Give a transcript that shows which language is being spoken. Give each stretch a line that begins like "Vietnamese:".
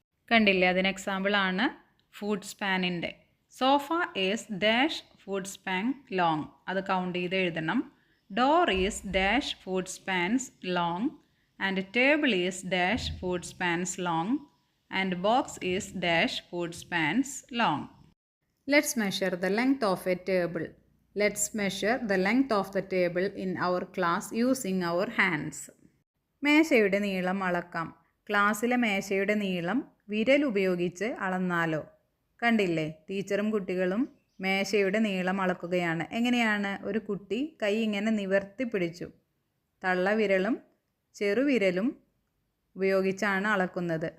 Malayalam: കണ്ടില്ലേ? അതിന് എക്സാമ്പിളാണ് food സ്പാനിൻ്റെ.
English: Sofa is dash foot span long.
Malayalam: അത് കൗണ്ട് ചെയ്ത് എഴുതണം.
English: Door is dash foot spans long and table is dash foot spans long and box is dash foot spans long. Let's measure the length of a table. Let's measure the length of the table in our class using our hands.
Malayalam: മേശയുടെ നീളം അളക്കാം. ക്ലാസ്സിലെ മേശയുടെ നീളം വിരൽ ഉപയോഗിച്ച് അളന്നാലോ? കണ്ടില്ലേ? ടീച്ചറും കുട്ടികളും മേശയുടെ നീളം അളക്കുകയാണ്. എങ്ങനെയാണ്? ഒരു കുട്ടി കൈ ഇങ്ങനെ നിവർത്തി പിടിച്ചു. തള്ളവിരലും ചെറുവിരലും ഉപയോഗിച്ചാണ് അളക്കുന്നത്.